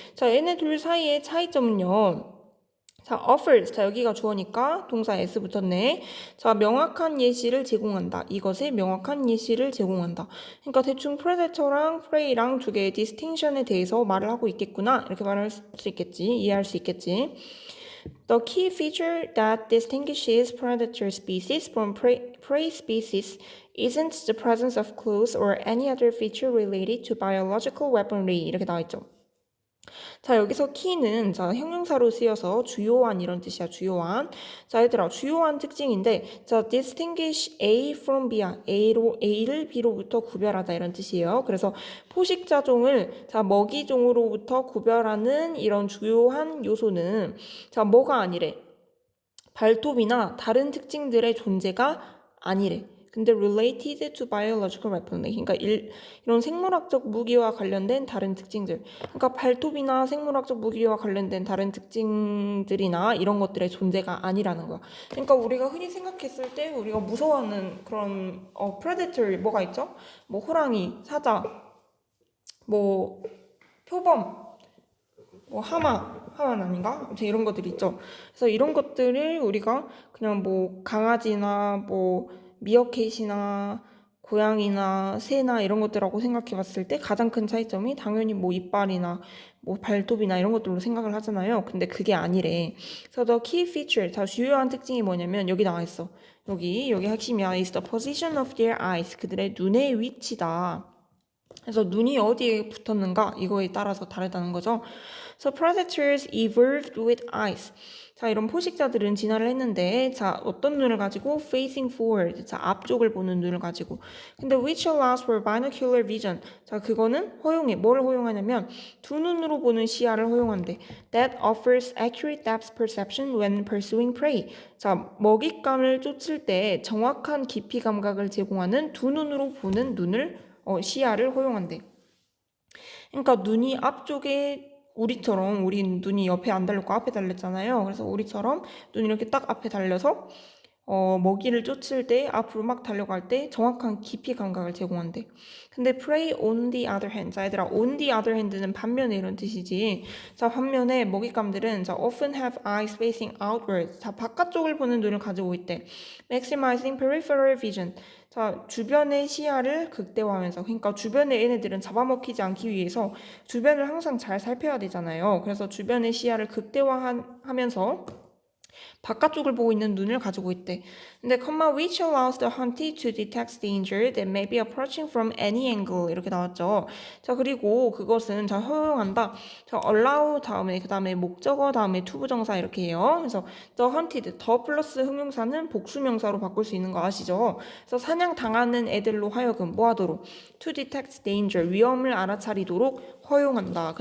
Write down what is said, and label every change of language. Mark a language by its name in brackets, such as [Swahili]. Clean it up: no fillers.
[Korean] 자, 얘네 둘 사이의 차이점은요. 자, offers. 자, 여기가 주어니까 동사 s 붙었네. 자, 명확한 예시를 제공한다. 이것에 명확한 예시를 제공한다. 그러니까 대충 predator랑 prey랑 두 개의 distinction에 대해서 말을 하고 있겠구나. 이렇게 말할 수 있겠지. 이해할 수 있겠지. [English] The key feature that distinguishes predator species from prey species isn't the presence of claws or any other feature related to biological weaponry. [Korean] 이렇게 나와 있죠. 자, 여기서 key는 자, 형용사로 쓰여서 주요한 이런 뜻이야. 주요한. 자, 얘들아, 주요한 특징인데 자, [English] distinguish A from B [Korean] 야. A를 B로부터 구별하다 이런 뜻이에요. 그래서 포식자종을 자, 먹이종으로부터 구별하는 이런 주요한 요소는 자, 뭐가 아니래? 발톱이나 다른 특징들의 존재가 아니래. [English] 근데 related to biological weaponry. [Korean] 그러니까 이런 생물학적 무기와 관련된 다른 특징들. 그러니까 발톱이나 생물학적 무기와 관련된 다른 특징들이나 이런 것들의 존재가 아니라는 거야. 그러니까 우리가 흔히 생각했을 때 우리가 무서워하는 그런 predator 뭐가 있죠? 뭐 호랑이, 사자, 뭐 표범, 뭐 하마는 아닌가? 아무튼 이런 것들이 있죠. 그래서 이런 것들을 우리가 그냥 뭐 강아지나 뭐 미어캣이나 고양이나 새나 이런 것들하고 생각해 봤을 때 가장 큰 차이점이 당연히 뭐 이빨이나 뭐 발톱이나 이런 것들로 생각을 하잖아요. 근데 그게 아니래. 그래서 [English] the key feature, [Korean] 다 주요한 특징이 뭐냐면 여기 나와 있어. 여기 핵심이야. [English] is the position of their eyes. [Korean] 그들의 눈의 위치다. 그래서 눈이 어디에 붙었는가 이거에 따라서 다르다는 거죠. [English] So predators evolved with eyes. [Korean] 자, 이런 포식자들은 진화를 했는데 자, 어떤 눈을 가지고? [English] facing forward. [Korean] 자, 앞쪽을 보는 눈을 가지고. [English] 근데 which allows for binocular vision. [Korean] 자, 그거는 허용해. 뭘 허용하냐면 두 눈으로 보는 시야를 허용한대. [English] That offers accurate depth perception when pursuing prey. [Korean] 자, 먹잇감을 쫓을 때 정확한 깊이 감각을 제공하는 두 눈으로 보는 눈을 시야를 허용한대. 그러니까 눈이 앞쪽에 우리처럼 우리 눈이 옆에 안 달렸고 앞에 달렸잖아요. 그래서 우리처럼 눈이 이렇게 딱 앞에 달려서 먹이를 쫓을 때 앞으로 막 달려갈 때 정확한 깊이 감각을 제공한대. [English] 근데 prey on the other hand. [Korean] 자, 얘들아, [English] on the other hand [Korean] 는 반면에 이런 뜻이지. [English] 자, [Korean] 반면에 먹잇감들은 [English] 자, often have eyes facing outward. [Korean] 자, 바깥쪽을 보는 눈을 가지고 있대. [English] maximizing peripheral vision. [Korean] 자, 주변의 시야를 극대화하면서, 그러니까 주변의 얘네들은 잡아먹히지 않기 위해서 주변을 항상 잘 살펴야 되잖아요. 그래서 주변의 시야를 극대화하면서 바깥쪽을 보고 있는 눈을 가지고 있대. [English] 근데 which allows the hunted to detect danger that may be approaching from any angle [Korean] 이렇게 나왔죠. 자, 그리고 그것은 자, 허용한다. 자, allow 다음에 그 다음에 목적어 다음에 투부정사 이렇게 해요. 그래서 [English] the hunted [Korean] 더 플러스 형용사는 복수명사로 바꿀 수 있는 거 아시죠? 그래서 사냥 당하는 애들로 하여금 뭐 하도록 [English] to detect danger [Korean] 위험을 알아차리도록 허용한다.